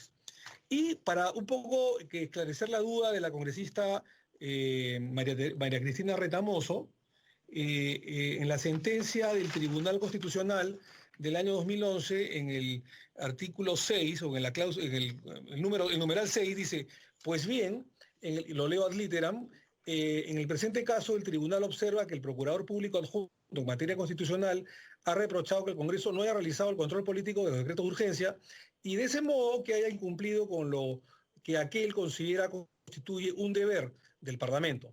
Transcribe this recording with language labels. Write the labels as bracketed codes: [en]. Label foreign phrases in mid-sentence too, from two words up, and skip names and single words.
[es] Y para un poco que esclarecer la duda de la congresista María Cristina Retamoso, en la sentencia del Tribunal Constitucional del año 2011, en el artículo 6, o en la cláusula, el numeral 6, dice, pues bien, lo leo [la] ad literam, [es] en el presente caso el tribunal observa que el procurador público adjunto en materia constitucional ha reprochado que el Congreso no haya realizado el control político de los decretos de urgencia y de ese modo que haya incumplido con lo que aquel considera constituye un deber del Parlamento.